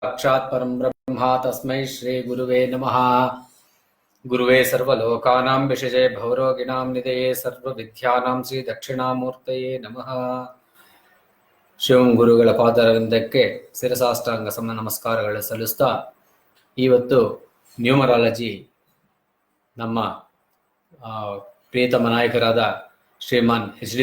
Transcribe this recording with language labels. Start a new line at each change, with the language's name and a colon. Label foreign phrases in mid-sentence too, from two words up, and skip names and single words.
Sanskrit: साक्षात् परं ब्रह्म तस्मै श्री गुरुवे नमः। गुरुवे सर्वलोकानां विषजे भवरोगिणां निधये सर्वविद्यानां ಶ್ರೀ ದಕ್ಷಿಣಾಮೂರ್ತಯೇ ನಮಃ.
Kannada: ಶಿವಂ ಗುರುಗಳ ಪಾದರವಿಂದಕ್ಕೆ ಶಿರಸಾಷ್ಟಾಂಗ ಸಮ ನಮಸ್ಕಾರಗಳು ಸಲ್ಲಿಸ್ತಾ ಇವತ್ತು ನ್ಯೂಮರಾಲಜಿ ನಮ್ಮ ಪ್ರಿಯತಮ ನಾಯಕರಾದ ಶ್ರೀಮಾನ್ ಎಚ್.ಡಿ.